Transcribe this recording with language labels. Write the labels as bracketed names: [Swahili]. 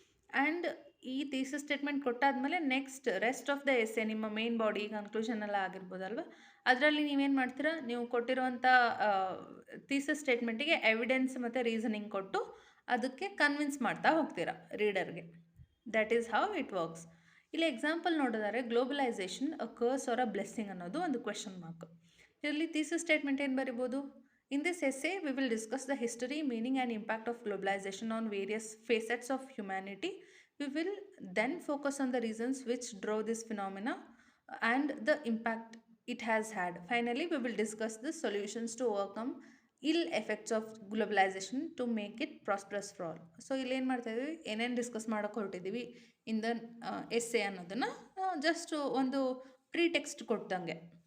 [Kannada] And ಈ thesis statement ಕೊಟ್ಟಾದಮೇಲೆ next rest of the essay, ನಿಮ್ಮ main body conclusion ಎಲ್ಲ ಆಗಿರ್ಬೋದಲ್ವ, ಅದರಲ್ಲಿ ನೀವೇನು ಮಾಡ್ತೀರಾ, ನೀವು ಕೊಟ್ಟಿರುವಂಥ ಥೀಸಿಸ್ ಸ್ಟೇಟ್ಮೆಂಟಿಗೆ ಎವಿಡೆನ್ಸ್ ಮತ್ತು ರೀಸನಿಂಗ್ ಕೊಟ್ಟು ಅದಕ್ಕೆ ಕನ್ವಿನ್ಸ್ ಮಾಡ್ತಾ ಹೋಗ್ತೀರಾ ರೀಡರ್ಗೆ. [English] That is how it works. [Kannada] ಇಲ್ಲಿ ಎಕ್ಸಾಂಪಲ್ ನೋಡಿದರೆ [English] globalization a curse or a blessing [Kannada] ಅನ್ನೋದು ಒಂದು ಕ್ವೆಶನ್ ಮಾರ್ಕ್. ಇದರಲ್ಲಿ ಥೀಸಿಸ್ ಸ್ಟೇಟ್ಮೆಂಟ್ ಏನು ಬರಿಬೋದು? [English] In this essay we will discuss the history, meaning and impact of globalization on various facets of humanity. We will then focus on the reasons which drove this phenomena and the impact it has had. Finally, we will discuss the solutions to overcome ill effects of globalization to make it prosperous for all. [Kannada] So ಇಲ್ಲಿ ಏನು ಮಾಡ್ತಾ ಇದ್ದೀವಿ, ಏನೇನು discuss ಮಾಡೋಕೆ ಹೊರಟಿದ್ದೀವಿ [English] in the essay [Kannada] ಅನ್ನೋದನ್ನು just ಒಂದು pre text ಕೊಟ್ಟಂಗೆ.